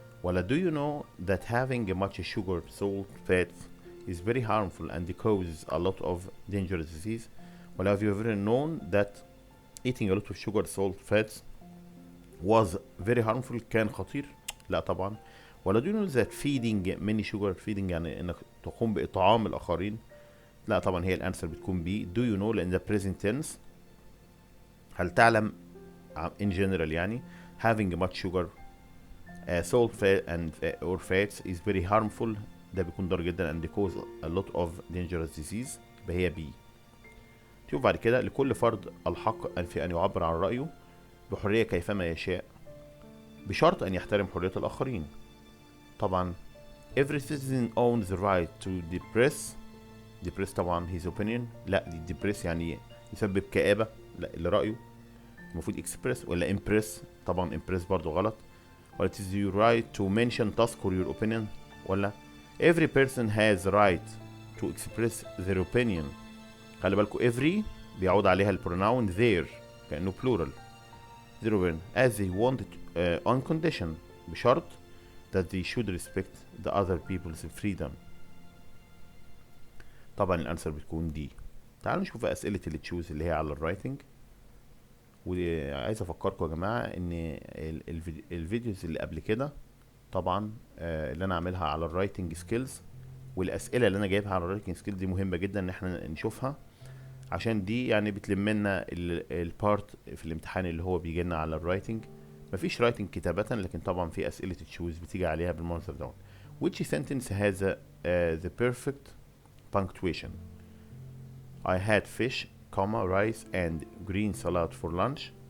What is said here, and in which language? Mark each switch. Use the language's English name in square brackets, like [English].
[English] ولا do you know that having much sugar, salt, fats is very harmful and causes a lot of dangerous disease. ولا have you ever known that eating a lot of sugar, salt, fats was very harmful [Arabic] كان خطير؟ لا طبعا. ولا [English] do you know that feeding many sugar, feeding [Arabic] يعني انك تقوم بإطعام الآخرين؟ لا طبعا هي الانسر بتكون بي. [English] do you know [Arabic] لأن ده [English] present tense. [Arabic] هل تعلم [English] in general يعني having much sugar, salt, fat and or fats is very harmful [Arabic] ده بيكون ضار جدا [English] and cause a lot of dangerous disease [Arabic] يبقى هي بي. شوف بعد كده لكل فرد الحق في أن يعبر عن رأيه بحرية كيفما يشاء بشرط أن يحترم حرية الآخرين. [English] طبعا every citizen owns the right to depress طبعا his opinion. [Arabic] لا depress يعني يسبب كآبة، لا اللي رأيه المفروض express. ولا impress، طبعا impress برضو غلط. [English] ولا it is your right to mention task or your opinion. ولا every person has the right to express their opinion. [Arabic] خلي بالكوا every بيعود عليها البروناون their كأنه plural. [English] their opinion as they want it on condition بشرط that they should respect the other people's freedom. [Arabic] طبعا الانسر بتكون دي. تعالوا نشوف اسئله اللي تشوز اللي هي على الرايتنج. وعايز افكركم يا جماعه ان الفيديوز اللي قبل كده طبعا اللي انا عاملها على الرايتنج سكيلز، والاسئله اللي انا جايبها على الرايتنج سكيلز دي مهمه جدا ان احنا نشوفها، عشان دي يعني بتلم لنا البارت في الامتحان اللي هو بيجي لنا على الرايتنج. مفيش رايتنج كتابه، لكن طبعا في اسئله تشوز بتيجي عليها بالمنظر ده. [English] which sentence has the perfect punctuation. I had fish, comma, rice and green salad for lunch.